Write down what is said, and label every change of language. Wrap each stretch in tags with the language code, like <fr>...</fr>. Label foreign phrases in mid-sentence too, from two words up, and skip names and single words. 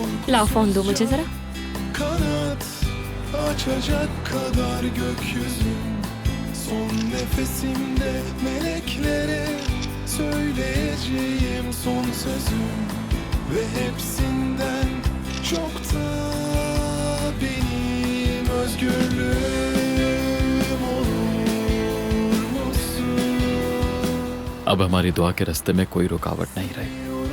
<ur>لاؤ فون دو مجھے ذرا.</ur> <tr>Kanat açacak kadar gökyüzüm. Son nefesimde meleklere söyleyeceğim son sözüm. Ve hepsinden çok da benim özgürlüğüm olur musun?</tr> <ur>اب ہماری دعا کے راستے میں کوئی رکاوٹ نہیں رہی.</ur>